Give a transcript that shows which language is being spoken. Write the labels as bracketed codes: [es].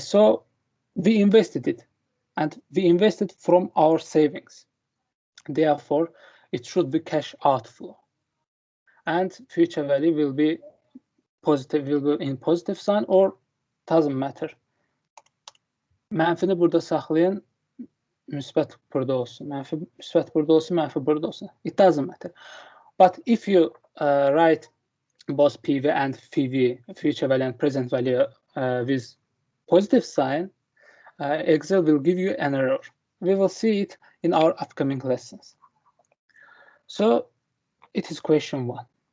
[en] So we invested it, and we invested from our savings. Therefore, it should be cash outflow, and future value will be positive, will be in positive sign, or doesn't matter. [az] Mənfini burada saxlayın, müsbət burada olsun. Müsbət burada olsun, mənfi burada olsun. [en] It doesn't matter. But if you write both PV and FV, future value and present value, with positive sign, Excel will give you an error. We will see it in our upcoming lessons. So it is question 1.